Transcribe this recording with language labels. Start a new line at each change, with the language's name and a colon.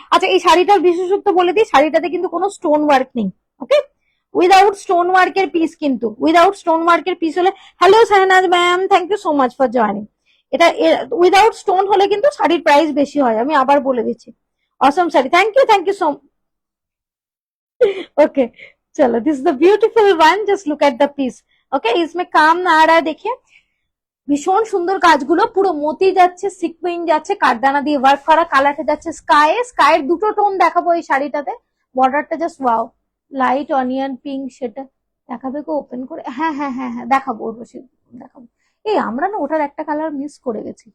Bangla: আচ্ছা, এই শাড়িটার বিশেষত্ব বলে দিই, শাড়িটাতে কিন্তু কোনো স্টোন ওয়ার্ক নেই, ওকে, উইদাউট স্টোন ওয়ার্কের পিস, কিন্তু উইদাউট স্টোন ওয়ার্কের পিস হলে, hello Shahnaz ma'am,
English: Thank you so much for joining.
Bangla: এটা উইদাউট স্টোন হলে কিন্তু শাড়ির প্রাইস বেশি হয়, আমি আবার বলে দিচ্ছি। অসম sari,
English: Thank you so.
Hindi: Okay, चलो,
English: This is the beautiful one, just look at the piece.
Hindi: Okay, इसमें काम ना आ रहा है, देखिए
Bangla: ভীষণ সুন্দর কাজগুলো, পুরো মতি যাচ্ছে, সিকুইন যাচ্ছে, কাঠদানা দিয়ে ওয়ার্ক করা, কালারটা যাচ্ছে স্কাইয়ের দুটো টোন দেখাবো এই শাড়িটাতে। বর্ডারটা just wow, light onion pink, সেটা দেখাবে গো ওপেন করে? হ্যাঁ হ্যাঁ হ্যাঁ হ্যাঁ, দেখাবো উর্বশী, দেখাবো। এই আমরা না ওটার একটা কালার মিস করে গেছি।